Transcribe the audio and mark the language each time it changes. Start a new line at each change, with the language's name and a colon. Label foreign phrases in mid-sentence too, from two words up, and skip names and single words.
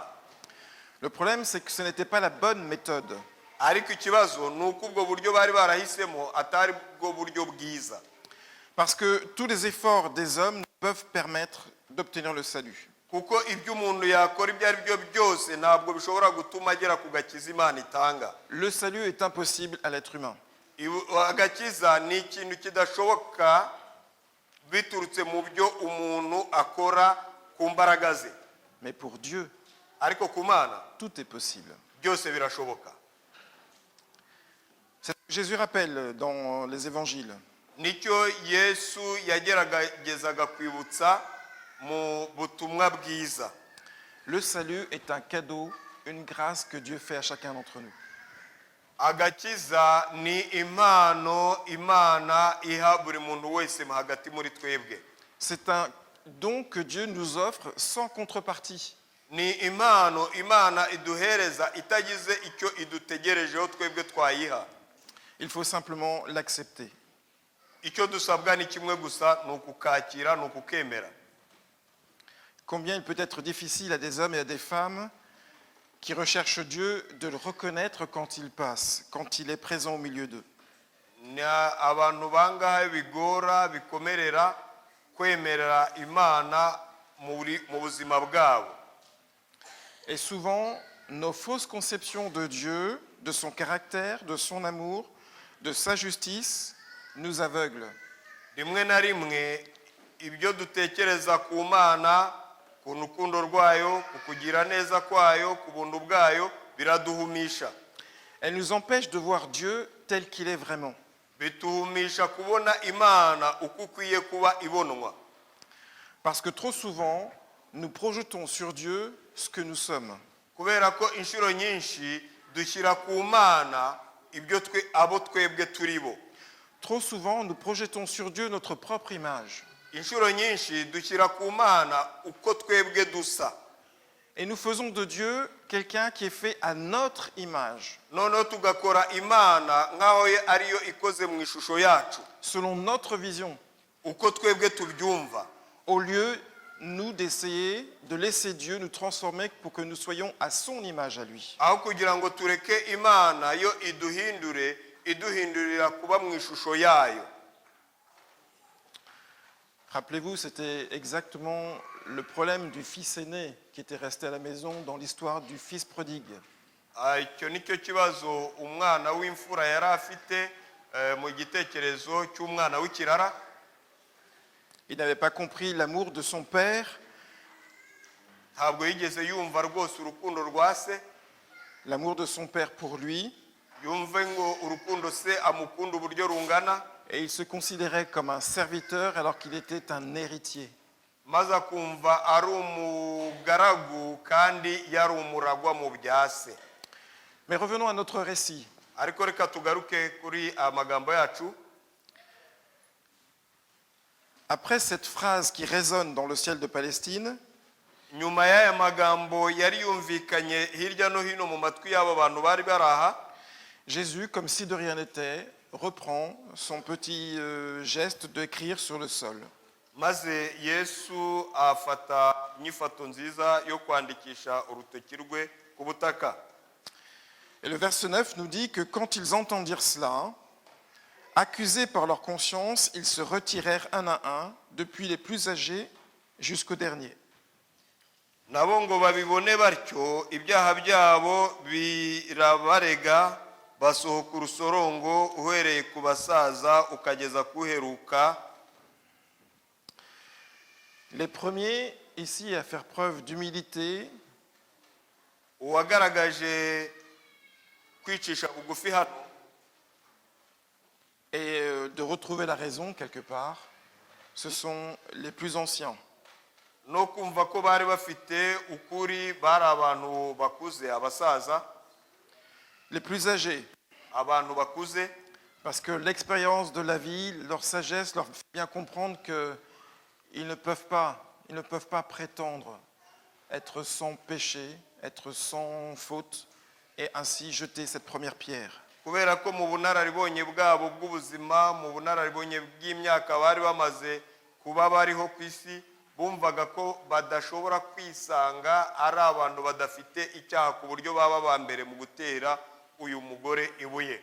French: Le problème, c'est que ce n'était pas la bonne méthode.
Kinyarwanda: Ariko ikibazo ni uko ubwo buryo bari barahisemo atari bwo buryo bwiza.
French: Parce que tous les efforts des hommes ne peuvent permettre d'obtenir le salut.
Kinyarwanda: Kuko ibyo umuntu yakora ibyo ari byo byose ntabwo bishobora gutuma agera ku gakiza Imana itanga.
French: Le salut est impossible à l'être humain.
Kinyarwanda: Agakiza ni ikintu kidashoboka biturutse mu byo umuntu akora ku mbaraga ze.
French: Mais pour Dieu,
Kinyarwanda: Ariko ku Mana
French: tout est possible.
Kinyarwanda: byose birashoboka.
French: C'est ce que Jésus rappelle dans les évangiles.
Kinyarwanda: Nicyo Yesu yageragezaga kwibutsa mu butumwa bwiza.
French: Le salut est un cadeau, une grâce que Dieu fait à chacun d'entre nous.
Kinyarwanda: Agakiza ni impano Imana iha buri muntu wese hagati muri twebwe.
French: C'est un don que Dieu nous offre sans contrepartie.
Kinyarwanda: Ni impano Imana iduhereza itagize icyo idutegerejeho twebwe twayiha.
French: Il faut simplement l'accepter.
Kinyarwanda: Icyo dusabwa ni kimwe gusa, ni ukukakira, ni ukukemera.
French: Combien il peut être difficile à des hommes et à des femmes qui recherchent Dieu de le reconnaître quand il passe, quand il est présent au milieu d'eux.
Kinyarwanda: Ni abantu bangahe bigora bikomerera kwemerera Imana mu buzima bwabo.
French: Et souvent, nos fausses conceptions de Dieu, de son caractère, de son amour, de sa justice, nous aveuglent.
Kinyarwanda: Rimwe na rimwe ibyo dutekereza ku Mana, ku rukundo rwayo, ku kugira neza kwayo, ku buntu bwayo biraduhumisha.
French: Elles nous empêchent de voir Dieu tel qu'il est vraiment.
Kinyarwanda: Bituhumisha kubona Imana uko ukwiye kuba ibonwa.
French: Parce que trop souvent, nous projetons sur Dieu ce que nous sommes.
Kinyarwanda: Kubera ko inshuro nyinshi dushyira ku Mana ibyo abo twebwe turi bo.
French: Trop souvent, nous projetons sur Dieu notre propre image.
Kinyarwanda: Inshuro nyinshi dushyira ku Mana uko twebwe dusa.
French: Et nous faisons de Dieu quelqu'un qui est fait à notre image,
Kinyarwanda: Noneho tugakora Imana nk'aho ariyo ikoze mu ishusho yacu,
French: selon notre vision,
Kinyarwanda: uko twebwe tubyumva.
French: au lieu, nous, d'essayer de laisser Dieu nous transformer pour que nous soyons à son image à lui.
Kinyarwanda: Aho kugira ngo tureke Imana yo iduhindurira kuba mu ishusho yayo.
French: Rappelez-vous, c'était exactement le problème du fils aîné qui était resté à la maison dans l'histoire du fils prodigue.
Kinyarwanda: Icyo nicyo kibazo umwana w'imfura yari afite mu gitekerezo cy'umwana w'ikirara.
French: Il n'avait pas compris l'amour de son père,
Kinyarwanda: Ntabwo yigeze yumva rwose urukundo rwa se,
French: l'amour de son père pour lui,
Kinyarwanda: yumve ngo urukundo se amukunda uburyo rungana,
French: et il se considérait comme un serviteur alors qu'il était un héritier.
Kinyarwanda: maze akumva ari umugaragu kandi yari umuragwa mu bya se.
French: Mais revenons à notre récit.
Kinyarwanda: Ariko reka tugaruke kuri amagambo yacu.
French: Après cette phrase qui résonne dans le ciel de Palestine,
Kinyarwanda: Nyuma y'aya magambo yari yumvikanye hirya no hino mu matwi y'abo bantu bari baraha,
French: Jésus, comme si de rien n'était, reprend son petit geste d'écrire sur le sol.
Kinyarwanda: maze Yesu afata inyifato nziza yo kwandikisha urutoki rwe ku butaka.
French: Et le verset 9 nous dit que quand ils entendirent cela, accusés par leur conscience, ils se retirèrent un à un, depuis les plus âgés jusqu'au dernier.
Kinyarwanda: Nabo ngo babibone batyo ibyaha byabo birabarega, basohoka urusorongo uhereye ku basaza ukageza kuheruka.
French: Les premiers ici à faire preuve d'humilité,
Kinyarwanda: Uwagaragaje kwicisha bugufi hano
French: et de retrouver la raison quelque part, ce sont les plus anciens.
Kinyarwanda: no kumva ko bari bafite ukuri bari abantu bakuze abasaza
French: Les plus âgés,
Kinyarwanda: abantu bakuze
French: parce que l'expérience de la vie, leur sagesse leur fait bien comprendre qu'ils ne peuvent pas prétendre être sans péché, être sans faute, et ainsi jeter cette première pierre.
Kinyarwanda: kubera ko mu bunararibonye bwabo bw'ubuzima mu bunararibonye bw'imyaka bari bamaze kuba bariho ku isi bumvaga ko badashobora kwisanga ari abantu badafite icyaha ku buryo baba ba mbere mu gutera uyu mugore ibuye.